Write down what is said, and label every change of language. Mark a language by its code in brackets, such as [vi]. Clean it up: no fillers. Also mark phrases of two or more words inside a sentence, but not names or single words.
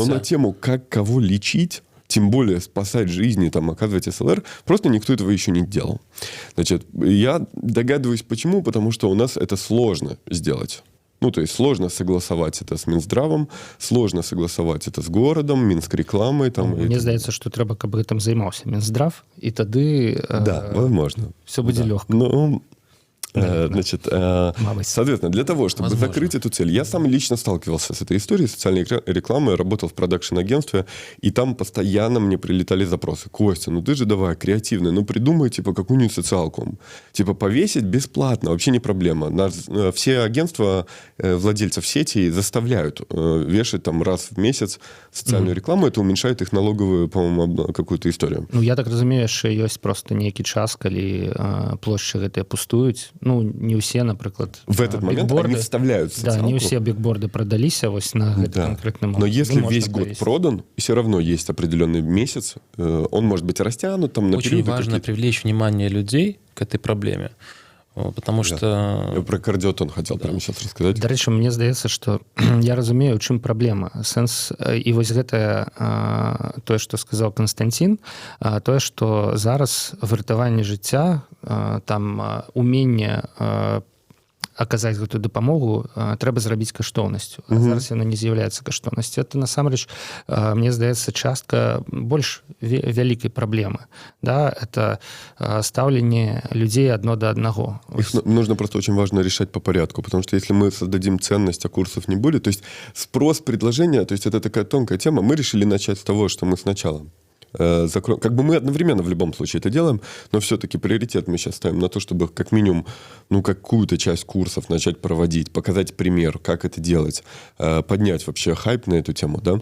[ru] но на тему «как кого лечить», тем более спасать жизни, там, оказывать СЛР, просто никто этого еще не делал. Значит, я догадываюсь, почему, потому что у нас это сложно сделать. Ну, то есть сложно согласовать это с Минздравом, сложно согласовать это с городом, Минск-рекламой. Там, [be] Мне здаецца, што трэба, каб гэтым займаўся Мінздрав, і тады [ru] Да, возможно. [be] все будзе [ru] Да. [be] лёгка. [ru] Ну, Да. значит, [be] Мабыць. [ru] соответственно, для того, чтобы Возможно. закрыть эту цель, я сам лично сталкивался с этой историей социальной рекламы, работал в продакшн-агентстве, и там постоянно мне прилетали запросы. Костя, ну ты же давай креативный, ну придумай типа какую-нибудь социалку. Типа повесить бесплатно, вообще не проблема. Нас, все агентства владельцев сети заставляют вешать там раз в месяц социальную рекламу, это уменьшает их налоговую, по-моему, какую-то историю. [be] Ну я так разумею, яшчэ ёсць просто нейкі час, калі плошчы гэтыя пустуюць. Ну не ўсе, напрыклад, [ru] В этот момент они вставляют Да, социалку. [be] не ўсе бигборды продаліся вось на гэты [ru] Да. конкретный Но момент. если Можно весь год повесить. продан, все равно есть определенный месяц, он может быть растянут там на Очень периоды важно какие-то. привлечь внимание людей к этой проблеме, потому Я что... про кардиотон хотел прямо сейчас рассказать. [be] Дарэчы, мне здаецца, што я разумею, у чым праблема. Сэнс і вось гэтае тое, што сказаў Канстанцін, тое, што зараз выратаванне жыцця, там уменне аказаць гэтую дапамогу, трэба зрабіць каштоўнасцю. А зараз яно не з'яўляецца каштоўнасцю. Это насамрэч, мне здаецца, частка больш вялікай праблемы. Да? Это ставленне людзей адно да аднаго. [ru] Их нужно просто очень важно решать по порядку, потому что если мы создадим ценность, а курсов не будет, то есть спрос, предложение, то есть это такая тонкая тема, мы решили начать с того, что мы сначала закроем. Как бы мы одновременно в любом случае это делаем, но все-таки приоритет мы сейчас ставим на то, чтобы как минимум какую-то часть курсов начать проводить, показать пример, как это делать, поднять вообще хайп на эту тему, да.